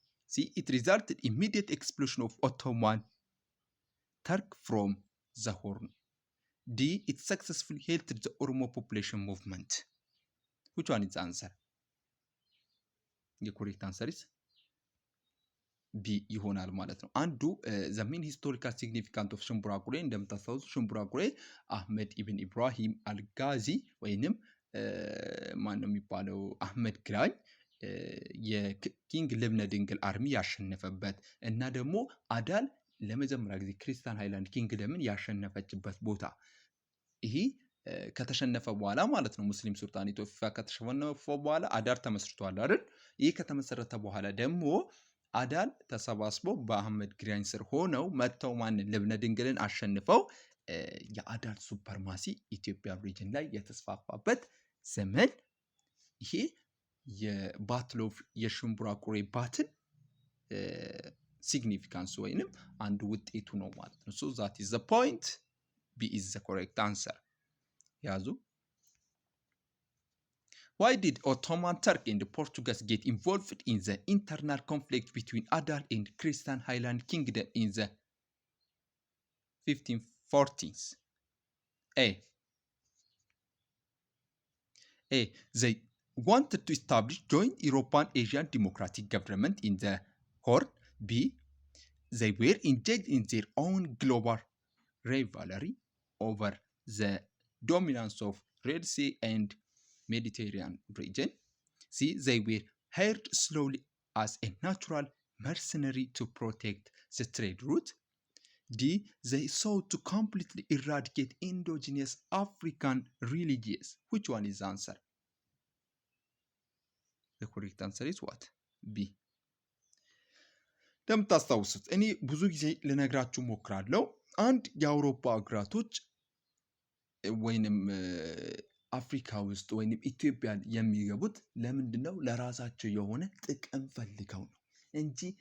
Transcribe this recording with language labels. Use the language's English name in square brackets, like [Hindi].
[English] See, it resulted in immediate expulsion of Ottoman Turk from the Horn. D. It successfully halted the Oromo population movement. Which one is the answer? The correct answer is B [Amharic] ይሆናል ማለት ነው። አንዱ [English] the main historical significance of [Amharic] ሽምቡራ ቁሬ እንደምታስታውሱ ሽምቡራ ቁሬ አህመድ ኢብን ኢብራሂም አልጋዚ ወይንም ማን ነው የሚባለው አህመድ ግራኝ የኪንግ ልብነ ድንግል አርሚ ያሸነፈበት እና ደግሞ አዳል ለመጀመሪያ ጊዜ ክርስቲያን ሃይላንድ ኪንግደምን ያሸነፈችበት ቦታ ይሄ ከተሸነፈ በኋላ ማለት ነው። ሙስሊም ሱልጣን ኢትዮጵያ ከተሸነፈ በኋላ አዳር ተመስርቷል አይደል? ይሄ ከተመሰረተ በኋላ ደግሞ አዳል ተሰባስበው በአህመድ ግራኝ ስር ሆነው መተው ማንን ልብነ ድንግልን አሸንፈው የአዳል ሱፐርማሲ ኢትዮጵያ ሪጅን ላይ የተስፋፋበት ዘመን ይሄ የባትል ኦፍ የሽምቡራ ቁሬ ባትል ሲግኒፊካንስ ወይንም አንዱ ውጤቱ ነው ማለት ነው። [English] So that is the point. B is the correct answer. ያዙ Why did Ottoman Turk and Portuguese get involved in the internal conflict between Adal and Christian Highland Kingdom in the 1540s? A. They wanted to establish joint European Asian democratic government in the Horn. B. They were engaged in their own global rivalry over the dominance of Red Sea and Mediterranean region. See, they were hired slowly as a natural mercenary to protect the trade route. D. They sought to completely eradicate indigenous African religions. Which one is the answer? The correct answer is what? B. [Amharic] እንደምታስታውሱት እኔ ብዙ ጊዜ ልነግራችሁ ሞክራለሁ። አንድ የአውሮፓ አገራቶች ወይንም አፍሪካ ውስጥ ወይንም ኢትዮጵያን የሚገቡት ለምንድን ነው? ለራሳቸው የሆነ ጥቅም ፈልገው ነው እንጂ